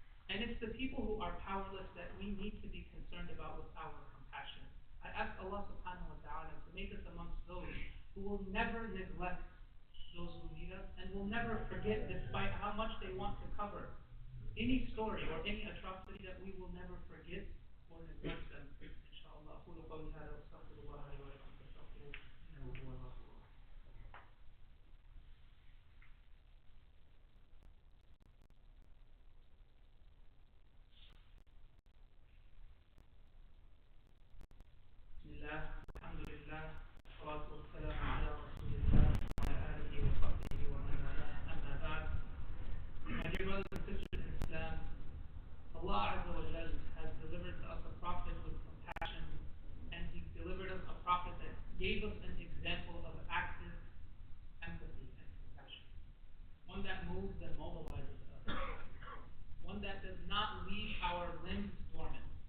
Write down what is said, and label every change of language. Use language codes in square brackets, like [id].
[en] And it's the people who are powerless that we need to be concerned about with our compassion. I ask Allah subhanahu wa ta'ala to make us amongst those who will never neglect those who need us and will never forget, despite how much they want to cover any story or any atrocity, that we will never forget or neglect them. Inshallah. [ar] أقول قولي هذا وأستغفر الله لي ولكم فاستغفروه إنه هو الغفور الرحيم. بسم الله الحمد لله والصلاة والسلام على رسول الله وعلى آله وصحبه ومن والاه أما بعد. [en] My dear brothers and sisters in Islam, Allah Azza wa Jal has delivered to us a prophet with compassion, and He delivered us a prophet that gave us an example of active empathy and compassion. One that moves and mobilizes us. One that does not leave our limbs dormant.